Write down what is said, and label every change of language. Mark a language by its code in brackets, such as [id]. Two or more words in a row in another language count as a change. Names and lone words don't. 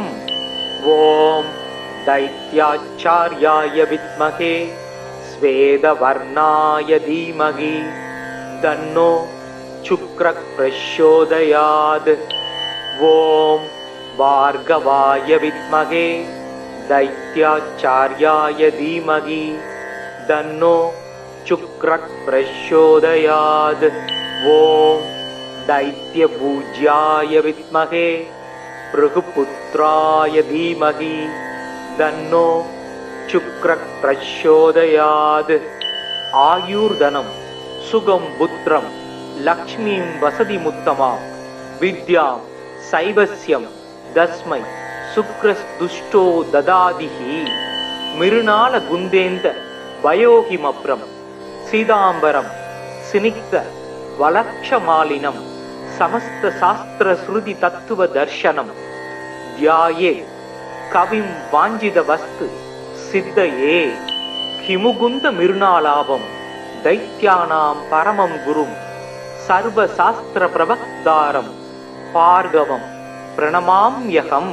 [sa] ॐ दैत्याचार्याय विद्महे श्वेतवर्णाय धीमहि तन्नो शुक्रः प्रचोदयात्. ॐ भार्गवाय विद्महे दैत्याचार्याय धीमहि तन्नो शुक्रः प्रचोदयात्. ॐ दैत्यपूज्याय विद्महे भृगुपुत्राय धीमहि तन्नो शुक्रः प्रचोदयात्. आयुर्धनं सुगं पुत्रं लक्ष्मीं वसतिमुत्तमां विद्यां शैवस्यं तस्मै शुक्रस्तुष्टो ददादिहि. मृणालगुन्देन्द वयोहिमभ्रं सीताम्बरं स्निग्ध वलक्षमालिनं समस्त शास्त्र श्रुति तत्त्व दर्शनं ध्याये कविं वाञ्छित वस्तु सिद्धये हिमकुन्द मृणालाभं दैत्यानां परमं गुरुं सर्व शास्त्र प्रवक्तारं भार्गवं प्रणमाम्यहम्.